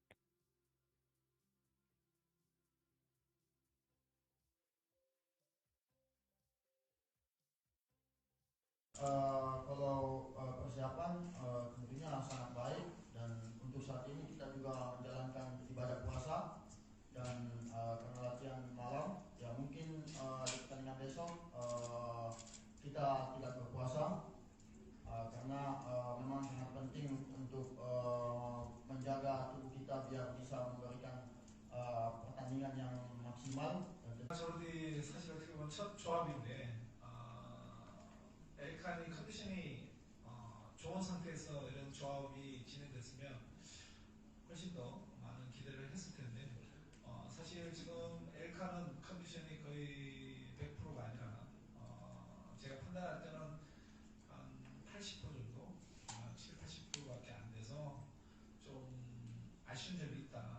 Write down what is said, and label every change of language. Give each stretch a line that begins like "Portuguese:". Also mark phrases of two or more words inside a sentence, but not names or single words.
Indonesian: Kalau persiapan tentunya sangat baik, dan untuk saat ini kita juga menjalankan ibadah puasa, dan karena latihan malam ya mungkin di pertandingan besok kita tidak berpuasa karena memang sangat penting untuk menjaga tubuh kita biar bisa memberikan pertandingan yang maksimal.
Korean: 저도 사실 어떻게 보면 첫 조합인데 엘칸이 컨디션이 좋은 상태에서 이런 조합이 진행됐으면 훨씬 더 많은 기대를 했을 텐데 사실 지금 엘칸은 컨디션이 거의 100%가 아니라 제가 판단할 때는 한 80% 정도, 7, 80%밖에 안 돼서 좀 아쉬운 점이 있다.